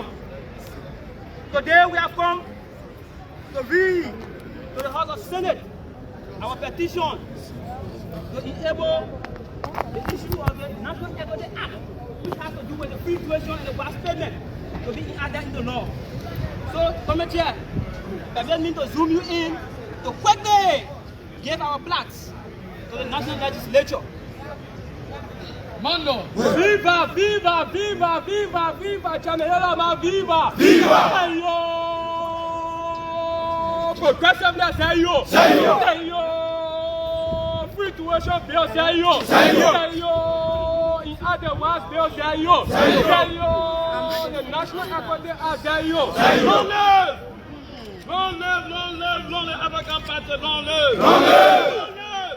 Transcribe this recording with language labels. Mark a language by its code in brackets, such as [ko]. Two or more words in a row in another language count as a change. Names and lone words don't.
[en] Today we have come to read to the House of Senate our petition to enable the issue of the National Equity Act, which has to do with the free tuition and the vast payment, to be added in the law. So, Committee Chair, permit me to zoom you in to quickly give our plaques to the National Legislature. Mando! Viva, viva, viva, viva, viva, Chanelama, viva! Viva! Ayo! Progressiveness, ayo! Ayo! Free tuition bill, ayo! Ayo! In other words, bill, ayo! Ayo! The National Equity Act, ayo! Long live! Long live, long live, long live, African Party, long live! Long live! Long live!